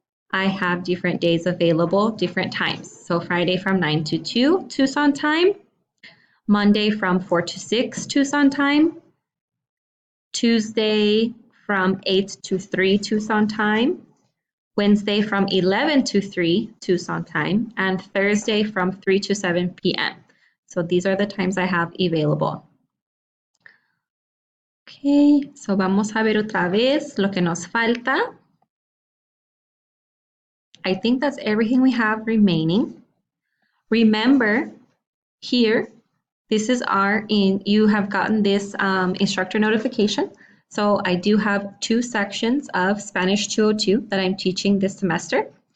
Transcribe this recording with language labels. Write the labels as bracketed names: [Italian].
[English] I have different days available, different times. So Friday from 9 to 2 Tucson time, Monday from 4 to 6 Tucson time, Tuesday from 8 to 3 Tucson time, Wednesday from 11 to 3 Tucson time, and Thursday from 3 to 7 p.m. So these are the times I have available. Okay, so [Spanish] vamos a ver otra vez lo que nos falta. [English] I think that's everything we have remaining. Remember here, this is you have gotten this instructor notification. So I do have 2 sections of Spanish 202 that I'm teaching this semester.